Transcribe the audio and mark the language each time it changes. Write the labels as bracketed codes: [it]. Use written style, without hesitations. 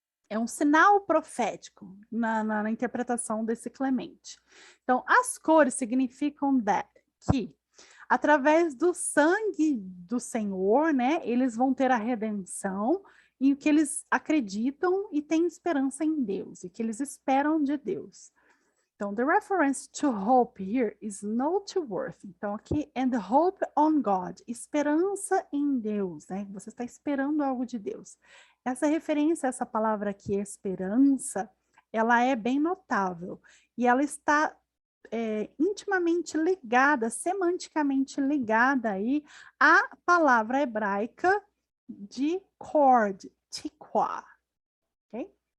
[pt] É um sinal profético na interpretação desse Clemente. Então, as cores significam que, através do sangue do Senhor, né, eles vão ter a redenção e que eles acreditam e têm esperança em Deus, e que eles esperam de Deus. [en] Então, the reference to hope here is noteworthy. [pt] Então, aqui, [en] and hope on God, [pt] esperança em Deus, né? Você está esperando algo de Deus. Essa referência, essa palavra aqui, esperança, ela é bem notável. E ela está intimamente ligada, semanticamente ligada aí à palavra hebraica de cord, tikwa. Okay?